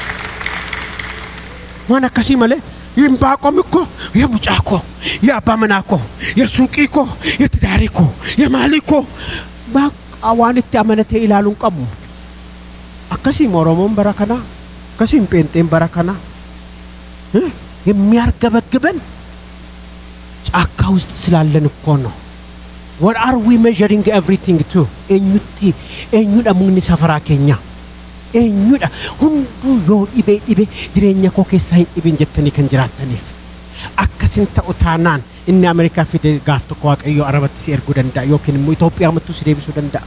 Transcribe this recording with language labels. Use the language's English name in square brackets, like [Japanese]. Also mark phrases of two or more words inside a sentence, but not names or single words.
[Oromo] Waan akkasii malee Yimbaaqomi ko ya mucaa ko ya abbaa manaa ko ya suuqii ko ya tidaarii ko ya maalii ko bakka waan itti amanatee ilaaluun qabu. Akkasiin Oromoon bara kana akkasiin Pheenxeen bara kana [Amharic] የሚያርገበግበን ጫካ ውስጥ ስላለን እኮ ነው። [English] What are we measuring everything to? [Oromo] eenyudha mugni safaraa keenya. Eenyudha hundu yoo dhibe jireenya koo keessa hin dhibin jettanii kan jiraataniif. Akkasin ta'u taanaan inni Ameerikaa fide gaaf tokko Waaqayyo Arabatti si erguu danda'a yookiin immoo Itoophiyaa mattuu si deebisuu danda'a.